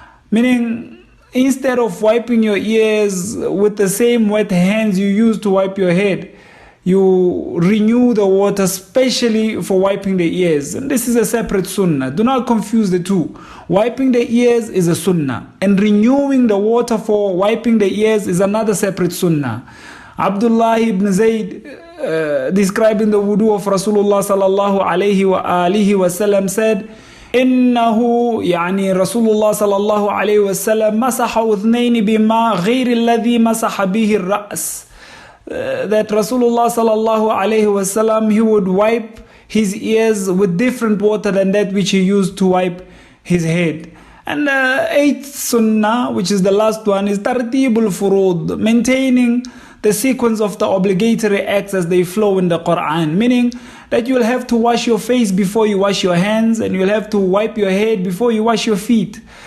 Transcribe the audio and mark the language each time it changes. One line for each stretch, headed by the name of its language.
English: Meaning, instead of wiping your ears with the same wet hands you use to wipe your head, you renew the water especially for wiping the ears. And this is a separate sunnah. Do not confuse the two. Wiping the ears is a sunnah, and renewing the water for wiping the ears is another separate sunnah. Abdullah ibn Zayd, describing the wudu of Rasulullah sallallahu alayhi wa alihi wa sallam, said,
Arabic: إنه يعني رسول الله صلى الله عليه وسلم مسح أذنين بما غير الذي مسح به الرأس.
English: That Rasulullah sallallahu alayhi wa sallam, he would wipe his ears with different water than that which he used to wipe his head. And the eighth sunnah, which is the last one, is tartibul furud, maintaining the sequence of the obligatory acts as they flow in the Quran, meaning that you'll have to wash your face before you wash your hands, and you'll have to wipe your head before you wash your feet.